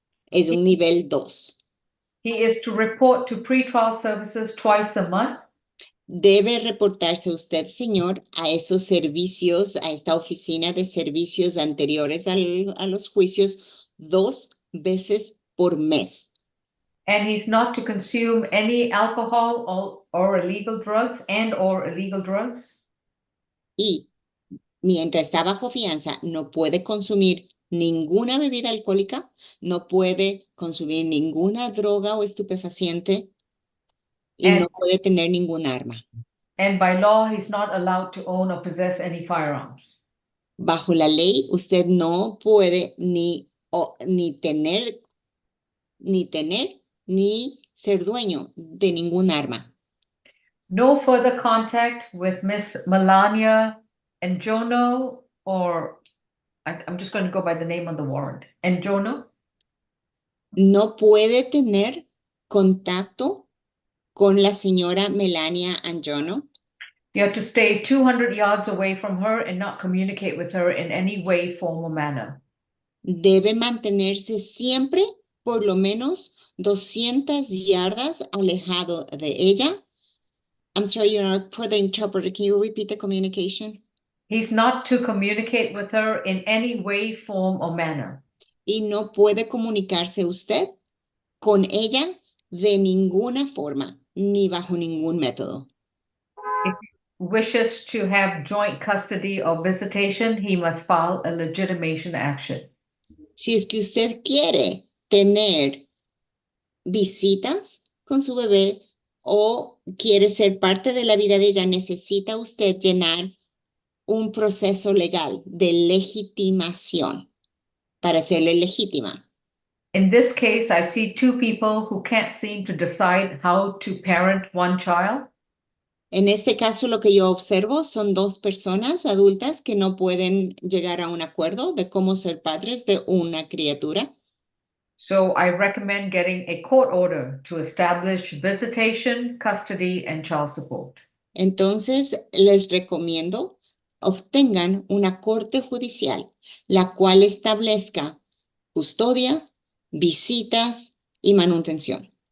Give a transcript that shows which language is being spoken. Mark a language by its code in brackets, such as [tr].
[es] Es un nivel 2. [en] He is to report to pretrial services twice a month. [es] Debe reportarse usted, señor, a esos servicios, a esta oficina de servicios anteriores a los juicios 2 veces por mes. [en] And he's not to consume any alcohol or illegal drugs or illegal drugs. [es] Y mientras está bajo fianza, no puede consumir ninguna bebida alcohólica, no puede consumir ninguna droga o estupefaciente y no puede tener ningún arma. [en] And by law, he's not allowed to own or possess any firearms. [es] Bajo la ley, usted no puede ni tener ni ser dueño de ningún arma. [en] No further contact with Miss Melania Njono, or I'm just going to go by the name on the warrant. Njono? [es] No puede tener contacto con la señora Melania Anjono. [en] You have to stay 200 yards away from her and not communicate with her in any way, form, or manner. [es] Debe mantenerse siempre por lo menos 200 yardas alejado de ella. [en] I'm sorry, Your Honor, for the interpreter, can you repeat the communication? He's not to communicate with her in any way, form, or manner. [es] Y no puede comunicarse usted con ella de ninguna forma, ni bajo ningún método. [en] If he wishes to have joint custody or visitation, he must file a legitimation action. [es] Si es que usted quiere tener visitas con su bebé o quiere ser parte de la vida de ella, necesita usted llenar un proceso legal de legitimación para hacerle legítima. [en] In this case, I see two people who can't seem to decide how to parent one child. [es] En este caso, lo que yo observo son dos personas adultas que no pueden llegar a un acuerdo de cómo ser padres de una criatura. [en] So I recommend getting a court order to establish visitation, custody, and child support. [es] Entonces, les recomiendo obtengan una corte judicial, la cual establezca custodia, visitas y manutención.